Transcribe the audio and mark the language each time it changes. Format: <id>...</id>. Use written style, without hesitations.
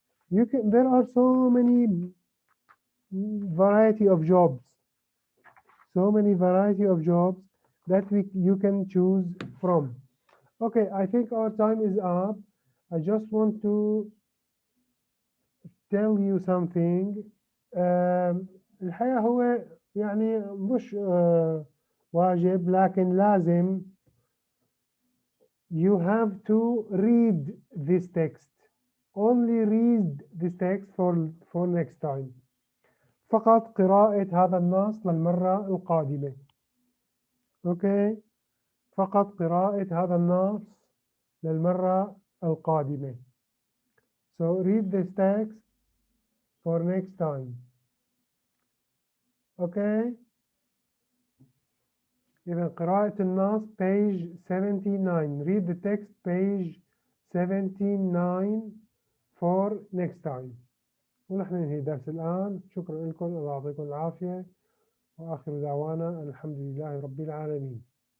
<en>There are so many variety of jobs, that you can choose from. Okay, I think our time is up. I just want to tell you something.</en> <ar>الحقيقة هو يعني مش واجب لكن لازم</ar> <en>you have to read this text. Only read this text for next time.</en> <ar>فقط قراءة هذا النص للمرة القادمة.</ar> <en>Okay.</en> <ar>فقط قراءة هذا النص للمرة القادمة.</ar> <en>So read this text for next time. Okay.</en> <ar>إذا قراءة النص</ar> <en>page 79. Read the text page 79 for next time.</en> <ar>ونحن ننهي الدرس الآن. شكرا لكم. الله يعطيكم العافية. وآخر دعوانا الحمد لله رب العالمين.</ar>